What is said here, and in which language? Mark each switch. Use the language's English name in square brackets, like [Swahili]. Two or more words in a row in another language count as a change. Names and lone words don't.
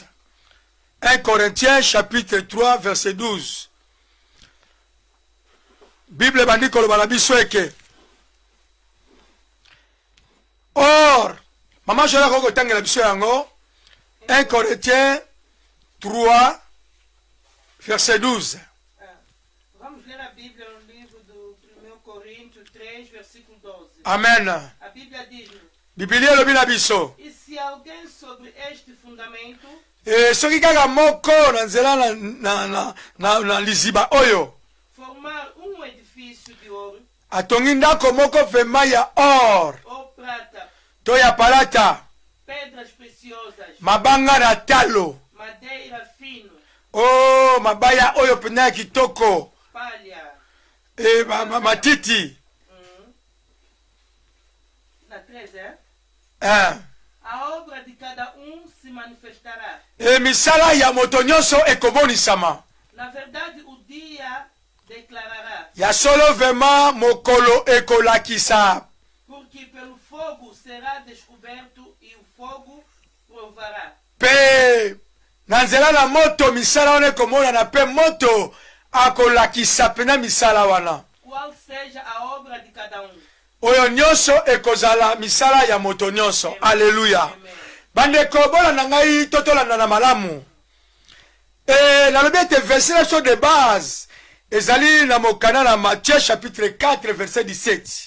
[French] 1 Corinthiens chapitre 3 verset 12. [Lingala] Bible bandi koloba na biso eke or mama jola koko tangela biso yango 1 Corinthiens 3 verset 12. [Portuguese] Vamos ler a Bíblia no livro do 1 Coríntios 3, versículo 12. Amen. A Bíblia diz: [Lingala] Biblia elobi na biso. [Portuguese] E se alguém sobre este fundamento [Lingala] soki kaka moko na nzela na liziba oyo [Portuguese] formar edifício de ouro [Lingala] atongi ndako moko vema ya or [Portuguese] ou prata, [Lingala] to ya palata, [Portuguese] pedras preciosas, [Lingala] mabanga na talo, [Portuguese] madeira fino, [Lingala] mabaya oyo pena ya kitoko, [Portuguese] palha, [Lingala] matiti. Na 13, [Portuguese] a obra de cada se manifestará. [Lingala] Misala ya moto nyonso ekobonisama. [Portuguese] Na verdade, o dia declarará. [Lingala] Ya solo vema mokolo ekolakisa. [Portuguese] Porque pelo fogo será descoberto e o fogo provará. [Lingala] Pe na nzela na moto misala wana ekomona na pe moto akolakisa pena misala wana. [Portuguese] Qual seja a obra de cada [Lingala] Oyo nyonso ekozala misala ya moto nyonso. Alléluia. Bandeko bola na ngai totolanda na malamu. Nalobi ete [French] verset sur de base [Lingala] ezali na mokana na Matthieu chapitre 4 verset 17.